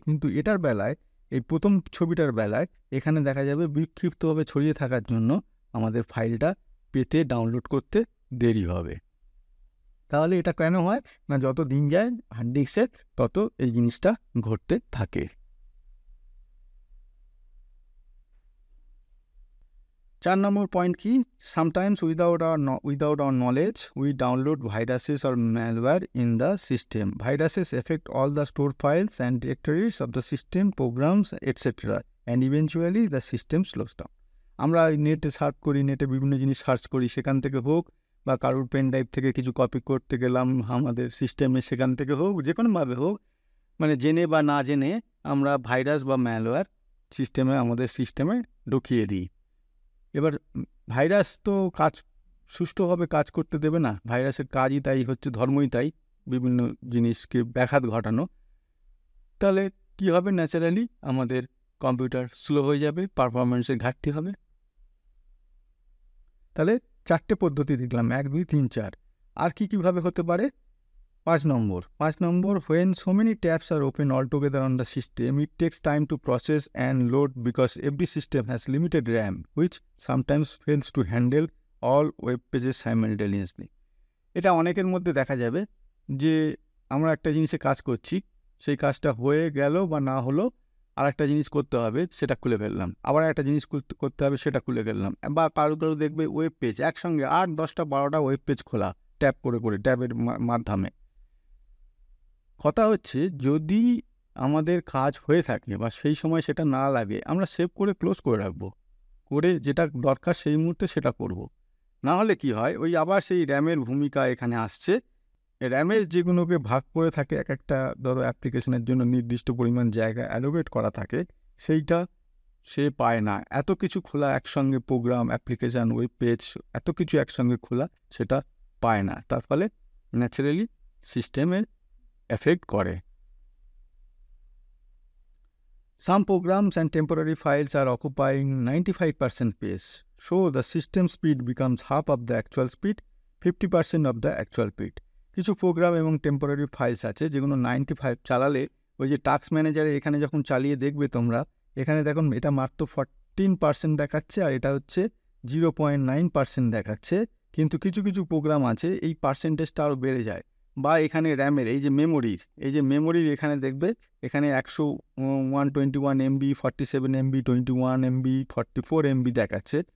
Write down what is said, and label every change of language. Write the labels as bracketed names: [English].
[Bangla] কিন্তু এটার বেলায়, এই প্রথম ছবিটার বেলায়, এখানে দেখা যাবে বিক্ষিপ্তভাবে ছড়িয়ে থাকার জন্য আমাদের ফাইলটা পেতে, ডাউনলোড করতে দেরি হবে। তাহলে এটা কেন হয় না, যত দিন যায় হার্ড ডিস্কের তত এই জিনিসটা ঘটতে থাকে। [English] 4 নম্বর পয়েন্ট কি, sometimes without our knowledge we download viruses or malware in the system. Viruses affect all the stored files and directories of the system, programs, etc. and eventually the system slows down. [Bangla] আমরা নেটে search করি, নেটে বিভিন্ন জিনিস search করি, সেখান থেকে হোক বা কারোর পেন ড্রাইভ থেকে কিছু কপি করতে গেলাম আমাদের সিস্টেমে, সেখান থেকে হোক, যে কোনোভাবে হোক, মানে জেনে বা না জেনে আমরা ভাইরাস বা ম্যালওয়্যার আমাদের সিস্টেমে ঢুকিয়ে দিই। এবার ভাইরাস তো সুষ্ঠুভাবে কাজ করতে দেবে না, ভাইরাসের কাজই তাই হচ্ছে, ধর্মই তাই, বিভিন্ন জিনিসকে ব্যাঘাত ঘটানো। তাহলে কি হবে, ন্যাচারালি আমাদের কম্পিউটার স্লো হয়ে যাবে, পারফরমেন্সের ঘাটতি হবে। তাহলে 4টে পদ্ধতি দেখলাম, 1, 2, 3, 4। আর কীভাবে হতে পারে? [English] 5 নম্বর, when so many tabs are open altogether on the system, it takes time to process and load because every system has limited RAM, which sometimes fails to handle all web pages simultaneously. [Bangla] এটা অনেকের মধ্যে দেখা যাবে যে আমরা একটা জিনিসে কাজ করছি, সেই কাজটা হয়ে গেল বা না হলো, আর একটা জিনিস করতে হবে, সেটা খুলে ফেললাম, আবার একটা জিনিস করতে হবে, সেটা খুলে ফেললাম। বা কারো দেখবে ওয়েব পেজ একসঙ্গে 8, 10টা 12টা ওয়েব পেজ খোলা, ট্যাবের মাধ্যমে। কথা হচ্ছে, যদি আমাদের কাজ হয়ে থাকে বা সেই সময় সেটা না লাগে, আমরা সেভ করে ক্লোজ করে রাখবো, করে যেটা দরকার সেই মুহূর্তে সেটা করব। না হলে কি হয়, ওই আবার সেই র্যামের ভূমিকা এখানে আসছে। র্যামের যেগুলোকে ভাগ করে থাকে, এক একটা ধরো অ্যাপ্লিকেশনের জন্য নির্দিষ্ট পরিমাণ জায়গা অ্যালোকেট করা থাকে, সেইটা সে পায় না। এত কিছু খোলা একসঙ্গে, প্রোগ্রাম, অ্যাপ্লিকেশান, ওয়েব পেজ, এত কিছু একসঙ্গে খোলা, সেটা পায় না। তার ফলে ন্যাচারালি সিস্টেমের এফেক্ট করে। [English] Some programs and temporary files are occupying 95% space, so the system speed becomes half of the actual speed. 50% of the actual speed. [Bangla] কিছু প্রোগ্রাম এবং টেম্পোরারি ফাইলস আছে যেগুলো 95 চালালে ওই যে টাস্ক ম্যানেজারে এখানে যখন চালিয়ে দেখবে তোমরা, এখানে দেখুন এটা মাত্র 14% দেখাচ্ছে আর এটা হচ্ছে 0.9% দেখাচ্ছে। কিন্তু কিছু কিছু প্রোগ্রাম আছে এই পার্সেন্টেজটা আরও বেড়ে যায়। বা এখানে র্যামের এই যে মেমোরির এখানে দেখবে এখানে 121 MB, 47 MB, 21 MB, 44 MB দেখাচ্ছে।